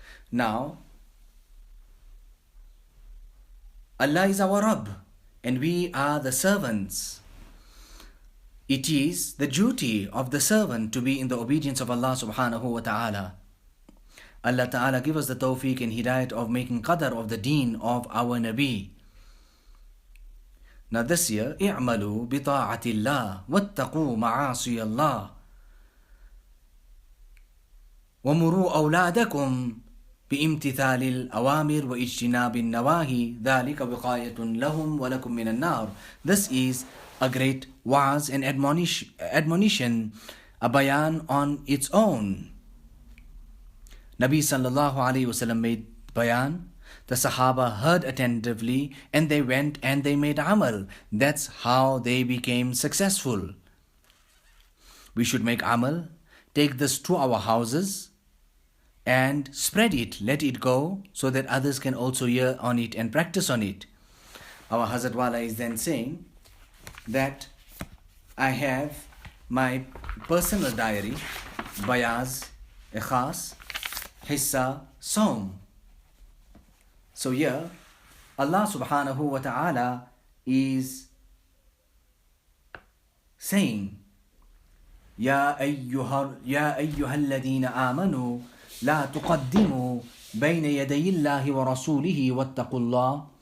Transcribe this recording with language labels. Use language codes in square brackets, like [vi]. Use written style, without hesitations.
[en] Now, Allah is our Rabb and we are the servants. It is the duty of the servant to be in the obedience of Allah subhanahu wa ta'ala. Allah Ta'ala give us the tawfiq and hidayat of making qadr of the deen of our Nabi. Now this year, [ar] اعملوا بطاعة الله واتقوا معاصي الله ومروا أولادكم بامتثال الأوامر واجتناب النواهي ذلك وقاية لهم ولكم من النار. [en] This is a great wa'az and admonition, a bayan on its own. Nabi sallallahu alayhi wasallam made bayan. The Sahaba heard attentively and they went and they made amal. That's how they became successful. We should make amal, take this to our houses and spread it, let it go so that others can also hear on it and practice on it. Our Hazrat Wala is then saying that I have my personal diary, Bayaz, Ikhas, Hissa, Saum. So here, Allah subhanahu wa ta'ala is saying, [ar] يا أيها الذين آمنوا لا تقدموا بين يدي الله ورسوله واتقوا الله.